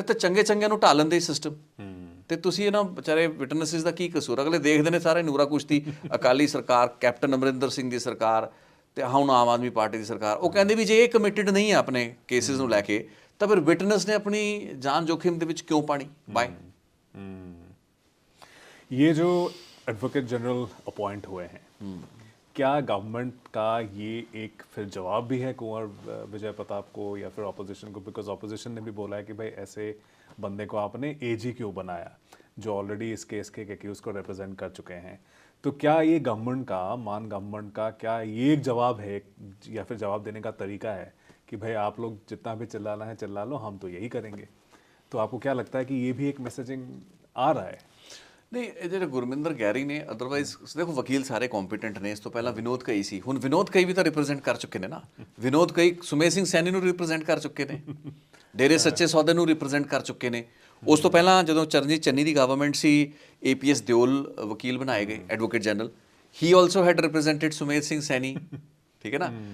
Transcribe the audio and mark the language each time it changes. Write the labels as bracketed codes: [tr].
[pa] ਤੇ ਚੰਗਿਆਂ ਨੂੰ ਢਾਲਣ ਦੇ ਸਿਸਟਮ, ਤੇ ਤੁਸੀਂ ਇਹਨਾਂ ਵਿਚਾਰੇ ਵਿਟਨੈਸਿਸ ਦਾ ਕੀ ਕਸੂਰ? ਅਗਲੇ ਦੇਖਦੇ ਨੇ ਸਾਰੇ ਨੂਰਾ ਕੁਸ਼ਤੀ, ਅਕਾਲੀ ਸਰਕਾਰ, ਕੈਪਟਨ ਅਮਰਿੰਦਰ ਸਿੰਘ ਦੀ ਸਰਕਾਰ ਤੇ ਹੁਣ ਆਮ ਆਦਮੀ ਪਾਰਟੀ ਦੀ ਸਰਕਾਰ, ਉਹ ਕਹਿੰਦੇ ਵੀ ਜੇ ਇਹ ਕਮਿਟਡ ਨਹੀਂ ਹੈ ਆਪਣੇ ਕੇਸਿਸ ਨੂੰ ਲੈ ਕੇ, ਤਾਂ ਫਿਰ ਵਿਟਨੈਸ ਨੇ ਆਪਣੀ ਜਾਨ जोखिम ਦੇ ਵਿੱਚ ਕਿਉਂ ਪਾਣੀ? ਬਾਏ [hi] ये जो एडवोकेट जनरल अपॉइंट हुए हैं, क्या गवर्नमेंट का ये एक फिर जवाब भी है कुंवर विजय प्रताप को या फिर ऑपोजिशन को? बिकॉज ऑपोजिशन ने भी बोला है कि भाई ऐसे बंदे को आपने एजी क्यों बनाया जो ऑलरेडी इस केस के एक्यूज को रिप्रेजेंट कर चुके हैं? तो क्या ये गवर्नमेंट का, मान गवर्नमेंट का क्या ये एक जवाब है या फिर जवाब देने का तरीका है कि भाई आप लोग जितना भी चिल्लाना है चिल्ला लो, हम तो यही करेंगे? तो आपको क्या लगता है कि ये भी एक मैसेजिंग आ रहा है? [pa] ਨਹੀਂ, ਇਹ ਜਿਹੜੇ ਗੁਰਮਿੰਦਰ ਗੈਰੀ ਨੇ, ਅਦਰਵਾਈਜ਼ ਦੇਖੋ ਵਕੀਲ ਸਾਰੇ ਕੰਪੀਟੈਂਟ ਨੇ। ਇਸ ਤੋਂ ਪਹਿਲਾਂ ਵਿਨੋਦ ਕਈ ਸੀ, ਹੁਣ ਵਿਨੋਦ ਕਈ ਵੀ ਤਾਂ ਰਿਪਰੈਜ਼ੈਂਟ ਕਰ ਚੁੱਕੇ ਨੇ ਨਾ। ਵਿਨੋਦ ਕਈ ਸੁਮੇਧ ਸਿੰਘ ਸੈਣੀ ਨੂੰ ਰਿਪਰੈਜ਼ੈਂਟ ਕਰ ਚੁੱਕੇ ਨੇ। ਡੇਰੇ ਸੱਚੇ ਸੌਦੇ ਨੂੰ ਰਿਪਰੈਜ਼ੈਂਟ ਕਰ ਚੁੱਕੇ ਨੇ। ਉਸ ਤੋਂ ਪਹਿਲਾਂ ਜਦੋਂ ਚਰਨਜੀਤ ਚੰਨੀ ਦੀ ਗਵਰਨਮੈਂਟ ਸੀ, APS ਦਿਓਲ ਵਕੀਲ ਬਣਾਏ ਗਏ, ਐਡਵੋਕੇਟ ਜਨਰਲ, [en] he also had represented [pa] Sumedh Singh Saini, ਠੀਕ ਹੈ ਨਾ।